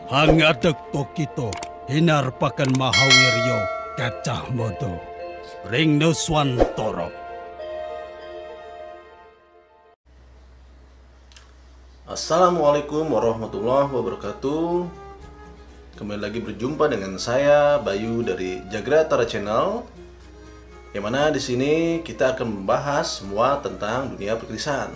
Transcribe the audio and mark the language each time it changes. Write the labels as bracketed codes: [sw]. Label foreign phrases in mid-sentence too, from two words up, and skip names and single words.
[ar] ngadeg Tokito hinar pakan Mahawiryo Kacah Modo Ring Nuswantoro. السلام عليكم ورحمة الله وبركاته. [id] Kembali lagi berjumpa dengan saya Bayu dari Jagratara Channel. Yang mana di sini kita akan membahas semua tentang dunia perkrisan.